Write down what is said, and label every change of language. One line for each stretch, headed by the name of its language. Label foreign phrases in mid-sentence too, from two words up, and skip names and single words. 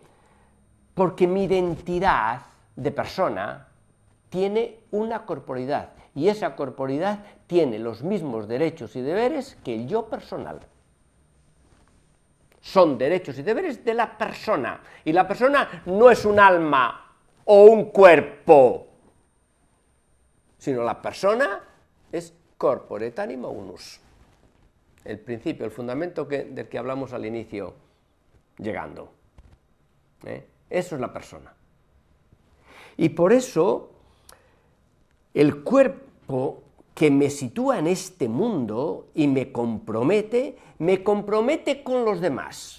Spanish: Porque mi identidad de persona tiene una corporeidad, y esa corporeidad tiene los mismos derechos y deberes que el yo personal. Son derechos y deberes de la persona, y la persona no es un alma o un cuerpo, sino la persona es
Latin: corpore et anima unus.
Spanish: El principio, el fundamento del que hablamos al inicio, llegando. Eso es la persona. Y por eso, el cuerpo que me sitúa en este mundo y me compromete con los demás.